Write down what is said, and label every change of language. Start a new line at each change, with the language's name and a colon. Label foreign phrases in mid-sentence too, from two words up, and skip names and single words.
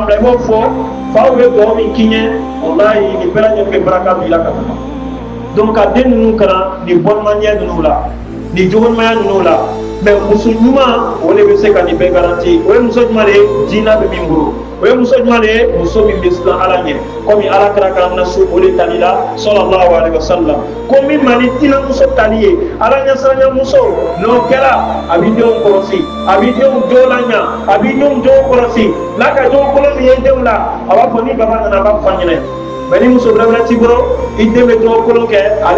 Bambara: bila i b'o fɔ faw bɛ dugawu min k'i ɲɛ walahi nin bɛɛ lajɛlen bɛ baraka don i la ka tɛmɛ donc ka den ninnu kalan nin bɔlimaniya ninnu la nin jogonimaya ninnu la mais muso ɲuman o de bɛ se ka nin bɛɛ garanti o ye muso ɲuman de ye diina bɛ min bolo o ye muso ɲuman de ye muso min bɛ siran ala ɲɛ komi ala kɛra k'an na so o de tali la
Arabic: صلى الله عليه وسلم
Bambara: ko min ma ni diina muso tali ye ala ɲɛsiranya muso n'o kɛra a b'i denw kɔlɔsi a b'i denw jo la ɲa a b'i denw jo kɔlɔsi n'a ka jo kolon min ye denw la a b'a fɔ ni baba nana a b'a fɔ ɲɛnɛ mais ni muso wɛrɛ t'i bolo i den bɛ jo kolon kɛ ale